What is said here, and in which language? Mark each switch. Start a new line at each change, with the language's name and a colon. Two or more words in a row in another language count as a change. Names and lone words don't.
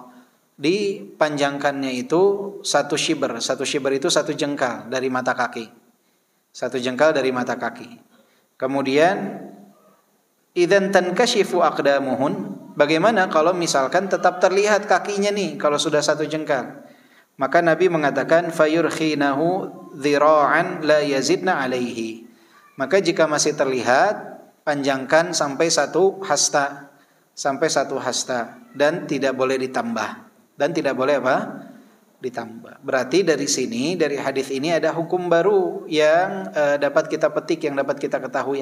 Indonesian: Dipanjangkannya itu satu shiber itu satu jengkal dari mata kaki. Satu jengkal dari mata kaki. Kemudian
Arabic: إذن تنكشف أقدامهن,
Indonesian: bagaimana kalau misalkan tetap terlihat kakinya nih kalau sudah satu jengkal? Maka Nabi mengatakan
Arabic: فيرخينه ذراعا لا يزدن عليه.
Indonesian: Maka jika masih terlihat, panjangkan sampai satu hasta dan tidak boleh ditambah. Ditambah. Berarti dari sini, dari hadis ini ada hukum baru yang dapat kita petik, yang dapat kita ketahui.